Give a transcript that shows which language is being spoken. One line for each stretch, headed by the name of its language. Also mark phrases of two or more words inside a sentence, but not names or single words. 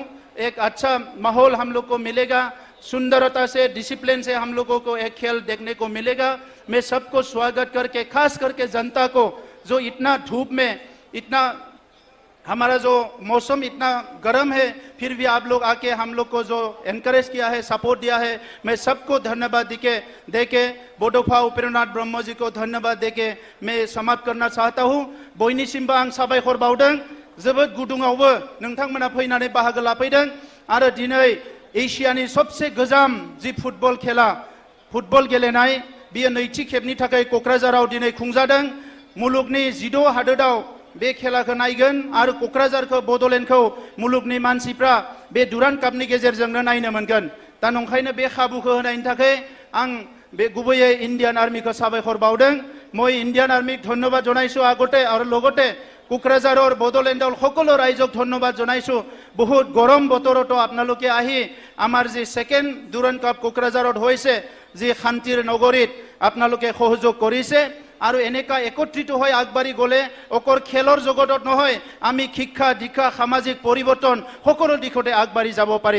Hindi: एक अच्छा माहौल हम लोग को मिलेगा, सुंदरता से डिसिप्लिन से हम लोगों को एक खेल देखने को मिलेगा। मैं सबको स्वागत करके खास करके जनता को जो इतना धूप में इतना हमारा जो मौसम इतना गर्म है फिर भी आप लोग आके हम लोग को जो एनकरेज किया है, सपोर्ट दिया है, मैं सबको धन्यवाद देके बड'फा उपेन्द्रनाथ ब्रह्म जी को धन्यवाद देके मैं समाप्त करना चाहता हूँ।
Bodo: बयनिसिमबो आं साबायखर बावदों, जोबोद गुदुङावबो नोंथांमोना फैनानै बाहागो लाफैदों आरो दिनै एशियानि सबसे गोजाम जि फुटबल खेला फुटबल गेलेनाय बियो नैथि खेबनि थाखाय क'क्राझाराव दिनै खुंजादों। मुलुगनि 16 हादोराव बे खेलाखौ नायगोन आरो क'क्राझारखौ बड'लेण्डखौ मुलुगनि मानसिफ्रा बे डुरान्ड कापनि गेजेरजोंनो नायनो मोनगोन। दा नंखायनो बे खाबुखौ होनायनि थाखाय आं बे गुबैयै इन्डियान आर्मिखौ साबायखर बावदों।
Assamese: মই ইন্ডিয়ান আর্মিক ধন্যবাদ জনাইছো আগতে আৰু লগতে কোকৰাঝাৰৰ বডোলেণ্ডৰ সকলো ৰাইজক ধন্যবাদ জনাইছো। বহুত গৰম বতৰতো আপোনালোকে আহি আমাৰ যি সেকেন্ড ডুৰান্ড কাপ কোকৰাঝাৰত হৈছে যি শান্তিৰ নগৰীত আপোনালোকে সহযোগ কৰিছে আৰু এনেকা একত্ৰিত হৈ আগবাঢ়ি গ'লে অকল খেলৰ জগতত নহয় আমি শিক্ষা দীক্ষা সামাজিক পৰিৱৰ্তন সকলো দিশতে আগবাঢ়ি যাব পাৰিম।